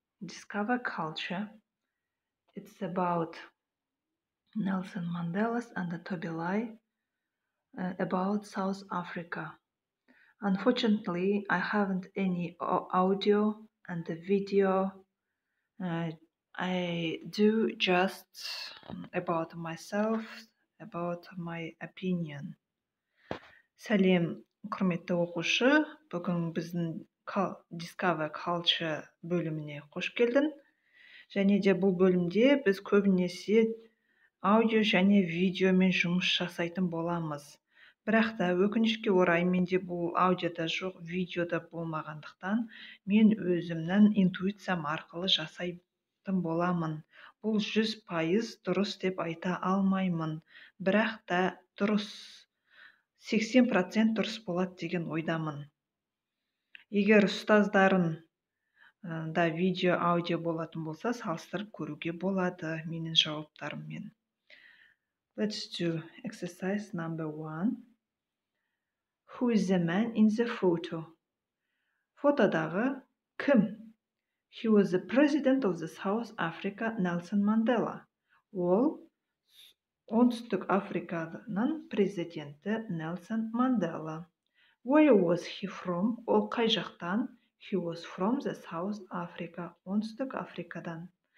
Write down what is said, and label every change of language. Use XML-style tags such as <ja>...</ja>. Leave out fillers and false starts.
<en>Discover culture. It's about Nelson Mandela and Tobilai, about South Africa. Unfortunately, I haven't any audio and the video. I do just about myself, about my opinion.</en> <kk>Сәлем, құрметті оқушы. Бүгін біздің Discover Culture бөліміне қош келдің. Және де бұл бөлімде біз көбінесе аудио және видеомен жұмыс жасайтын боламыз. Бірақ та өкінішке орай менде бұл аудиода жоқ, видеода болмағандықтан мен өзімнің интуициям арқылы жасайтын боламын. Бұл 100% дұрыс деп айта алмаймын. Бірақ та дұрыс 80% дұрыс болады деген ойдамын. Егер ұстаздарың да видео, аудио болатын болса, салыстырып көруге болады менің жауаптарыммен.</kk> <en>Let's do exercise number 1. Who is the man in the photo?</en> <kk>Фотодағы кім?</kk> <en>He was the president of the South Africa, Nelson Mandela.</en> <kk>Ол оңтүстік Африканың президенті Нельсон Мандела.</kk> <en>Where was he from?</en> <kk>Ол қай жақтан?</kk> <en>He was from the South Africa,</en> <kk>оңтүстік Африкадан.</kk>